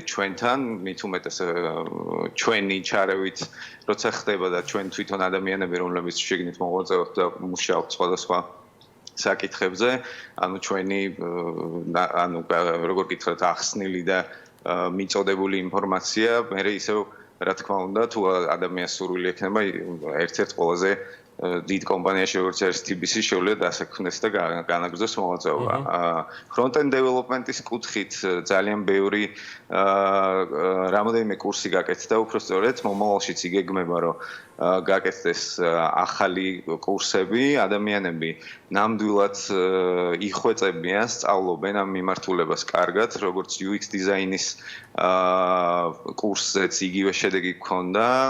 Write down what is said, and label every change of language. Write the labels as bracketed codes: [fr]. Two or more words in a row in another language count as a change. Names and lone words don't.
[ka] ჩვენთან, მით უმეტეს ჩვენი ჩარევით, როცა ხდება და ჩვენ თვითონ ადამიანები, რომლებიც შეგნით მოღვაწეობთ და მუშაობთ სხვადასხვა საკითხებზე, ანუ ჩვენი ანუ როგორ გითხრათ, ახსნილი და მიწოდებული ინფორმაცია, მე ისევ რა თქმა უნდა, თუ ადამიანის სურვილი ექნება ერთ-ერთ ყველაზე დიდ კომპანიაში როგორც არის TBC შეუძლია დასაქმდეს და განაგრძოს მოღვაწეობა. [en] Front-end development- [ka] ის კუთხით ძალიან ბევრი რამოდენიმე კურსი გაკეთდა, უბრალოდ მომავალშიც იგეგმება, რომ გაკეთდეს ახალი კურსები, ადამიანები ნამდვილად იხვეწებიან, სწავლობენ ამ მიმართულებას კარგად, როგორც UX დიზაინის კურსზეც იგივე შედეგი გქონდა,